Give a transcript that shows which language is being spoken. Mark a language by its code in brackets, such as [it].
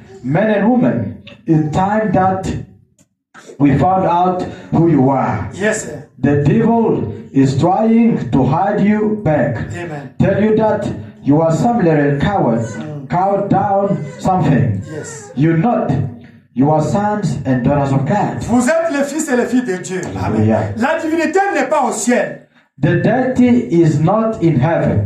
[en] men and women, it's time that we found out who you are. Yes, sir. The devil is trying to hide you back. Amen. Tell you that you are some little coward down something. Yes. You're not. You are sons and daughters of God. [fr] Vous êtes les fils et les filles de Dieu. [en] Amen. Hallelujah. [fr] La divinité n'est pas au ciel. [en] The deity is not in heaven.